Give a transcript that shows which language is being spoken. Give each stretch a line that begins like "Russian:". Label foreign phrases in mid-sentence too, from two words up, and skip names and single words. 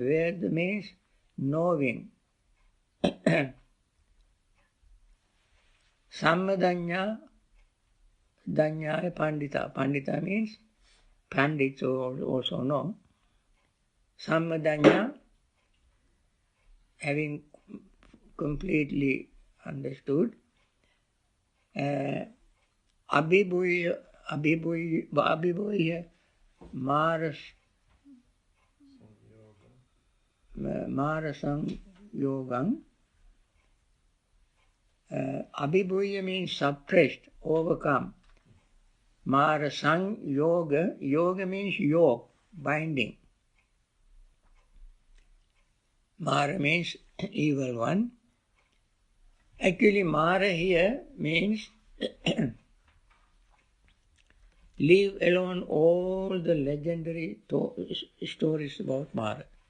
English: Veda means knowing.
Pali: Sammadanya, danyaya pandita.
English: Pandita means pandits also know. Sammadanya, having completely understood.
Pali: Abhibhuya marasang yogam.
English: Abhibhuya means suppressed, overcome.
Pali: Marasang yoga.
English: Yoga means yoke, binding. Mara means evil one. Actually, Mara here means leave alone all the legendary stories about Mara.